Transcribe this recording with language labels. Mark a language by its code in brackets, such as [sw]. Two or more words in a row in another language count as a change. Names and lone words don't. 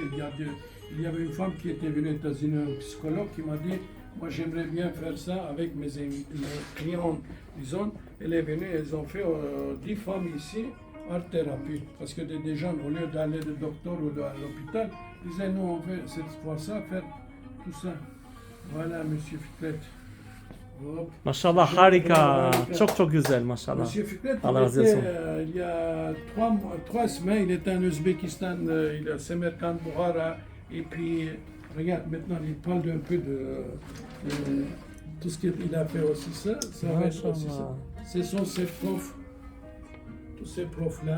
[fr] Il y avait une femme qui était venue aux États-Unis, un psychologue, qui m'a dit, moi j'aimerais bien faire ça avec mes clients, disons. Elle est venue, elles ont fait 10 femmes ici, art-thérapie. Parce que des gens, au lieu d'aller de docteur ou à l'hôpital, disaient, nous on fait cette fois-ci faire tout ça. Voilà, Monsieur Fikret. Hop. [tr] Maşallah harika. Çok çok güzel maşallah. [fr] Monsieur Fikret, [tr] Allah razı olsun. [fr] il y a 3 semaines, il était en Ouzbékistan, il est à Samarkand, Bukhara, et puis, regarde, maintenant, il parle un peu de tout ce qu'il a fait aussi, ça va être aussi ça. Ce sont ces profs, tous ces profs-là.